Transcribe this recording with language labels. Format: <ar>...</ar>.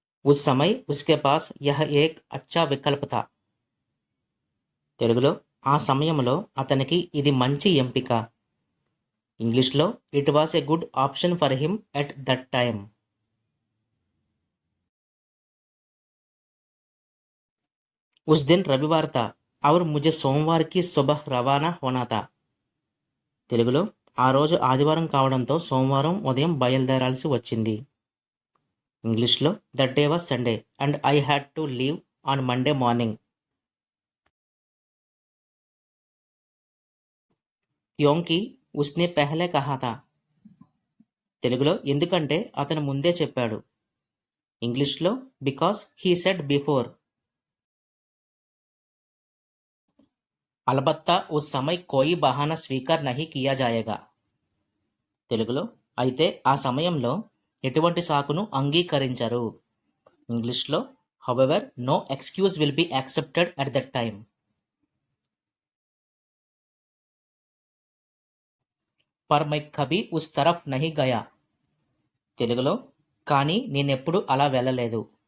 <hi>ఉస్ సమయ్ ఉస్కే pass yeah ఏక్ అచ్చా వికల్ప్ థా.</hi> <te>తెలుగులో ఆ సమయంలో అతనికి ఇది మంచి ఎంపిక.</te> <en>ఇంగ్లీష్లో it was a good option for him at that time.</en> <hi>उस दिन रविवार था और मुझे सोमवार की सुबह రవాణా होना था.</hi> <te>తెలుగులో ఆ రోజు ఆదివారం కావడంతో సోమవారం ఉదయం బయలుదేరాల్సి వచ్చింది.</te> <en>ఇంగ్లీష్లో that day was Sunday and I had to leave on Monday morning.</en> <hi>క్యోంకి ఉస్నే పెహలే కహా థా.</hi> <te>తెలుగులో ఎందుకంటే అతను ముందే చెప్పాడు.</te> <en>ఇంగ్లీష్లో because he said before.</en> <hi>अलबत्ता उस समय कोई बहाना स्वीकार नहीं किया जाएगा.</hi> <te>తెలుగులో అయితే ఆ సమయంలో ఎటువంటి సాకును అంగీకరించరు.</te> <en>ఇంగ్లీష్లో however no excuse will be accepted at that time.</en> <hi>Per my Kabhi ఉస్ తరఫ్ నహీ గయా.</hi> <te>తెలుగులో కానీ నేనెప్పుడు అలా వెళ్ళలేదు.</te>